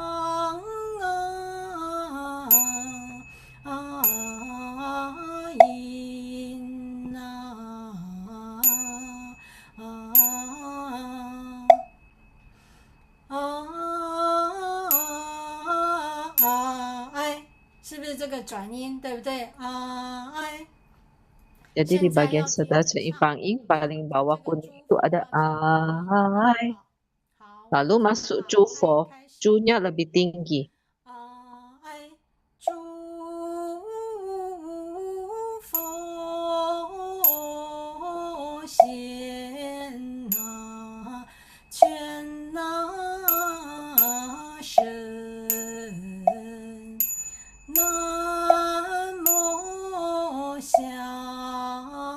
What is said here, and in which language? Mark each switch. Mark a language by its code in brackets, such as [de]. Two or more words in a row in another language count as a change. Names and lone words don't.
[zh] 音哎，是不是这个转音，对不对？哎。 [id] Jadi di [zh] 现在 [id] bagian [zh] 要 [id] setelah [zh] 接 Chen 着 Ifang 唱 [id] Ing paling bawah [zh] 这个 [id] kuning [zh] 诸 [id] itu [zh] 佛 [id] ada [zh] 的主 ai. 好， [id] Lalu [zh] 我们 [id] masuk [zh] 从 Chu 爱 Fo, 开始。 [id] Chu-nya lebih tinggi. [zh] 爱诸佛现全身，南无香。